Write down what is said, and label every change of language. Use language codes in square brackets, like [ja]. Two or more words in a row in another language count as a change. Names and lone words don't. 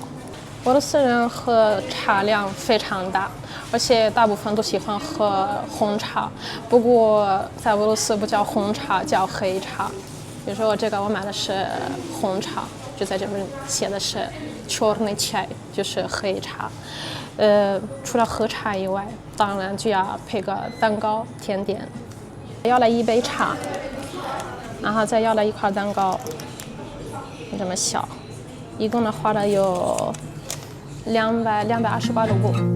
[zh] 俄羅斯人喝茶量非常大，而且大部分都喜歡喝紅茶，不過在俄羅斯不叫紅茶，叫黑茶。比如說這個我買的是紅茶，就在這邊寫的是 [ru] черный чай， [zh] 就是黑茶。除了喝茶以外，當然就要配個蛋糕甜點。要了一杯茶，然後再要了一塊蛋糕，這麼小，一共呢花了有228盧布。